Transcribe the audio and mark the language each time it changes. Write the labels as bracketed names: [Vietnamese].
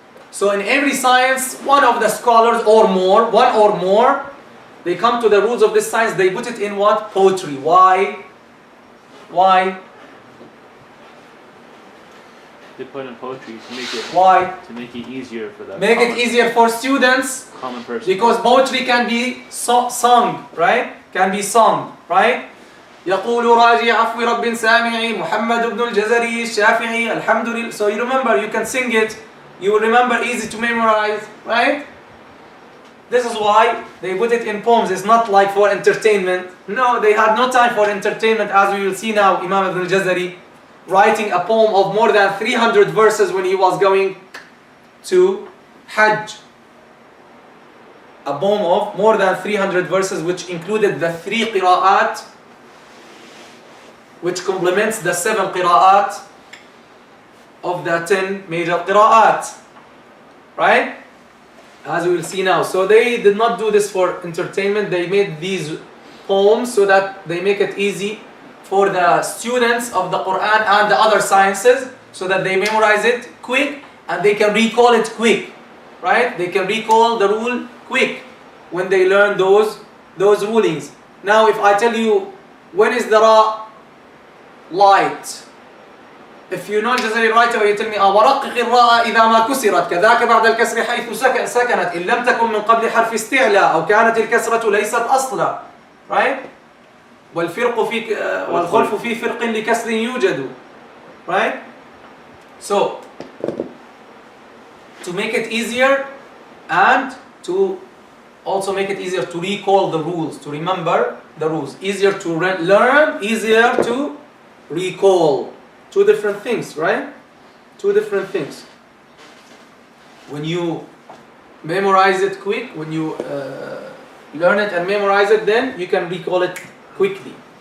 [English] So in every science, one of the scholars one or more, they come to the rules of this science, they put it in what? Poetry. Why? Why? They put in poetry to make it. Why? To make it easier for them. Make it easier for students. Common person. Because poetry can be sung, right? Can be sung, right? [Arabic] يقول راجي عفو رب سامعي محمد بن الجزري الشافعي الحمد لله. [English] So you remember, you can sing it. You will remember, easy to memorize, right? This is why they put it in poems. It's not like for entertainment. No, they had no time for entertainment, as we will see now. Imam Ibn al-Jazari writing a poem of more than 300 verses when he was going to Hajj. A poem of more than 300 verses, which included the 3 qira'at, which complements the 7 qira'at of the 10 major qira'at, right? As we will see now. So they did not do this for entertainment. They made these poems so that they make it easy for the students of the Quran and the other sciences, so that they memorize it quick and they can recall it quick, right? They can recall the rule quick when they learn those rulings. Now if I tell you, when is the ra light? If you know Aljazariyya right away, you tell me [Arabic] وَرَقِّقِ الراء إِذَا مَا كُسِرَتْ كَذَاكَ بَعْدَ الْكَسْرِ حَيْثُ سَكَنَتْ إِن لَمْ تَكُنْ مِنْ قَبْلِ حَرْفِ اسْتِعْلَى أَوْ كَانَتِ الْكَسْرَةُ لَيْسَتْ أَصْلًا, right? والخلف في فرق لكسر يوجد, right? [English] So to make it easier and to also make it easier to recall the rules, to remember the rules, easier to learn, easier to recall. Two different things, right? Two different things. When you memorize it quick, when you learn it and memorize it, then you can recall it quickly.